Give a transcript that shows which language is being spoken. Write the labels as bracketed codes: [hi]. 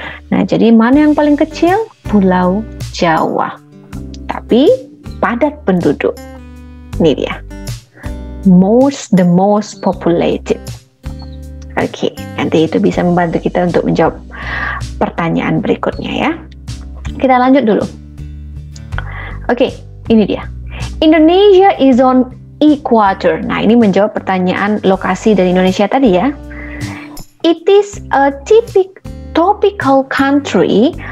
[id] Nah, jadi mana yang paling kecil? Pulau Jawa. Tapi padat penduduk. Ini dia. [en] The most populated. [id] Oke, nanti itu bisa membantu kita untuk menjawab pertanyaan berikutnya ya. Kita lanjut dulu. Oke, ini dia. [en] Indonesia is on equator. [id] Nah, ini menjawab pertanyaan lokasi dari Indonesia tadi ya. [en] It is a tropical country.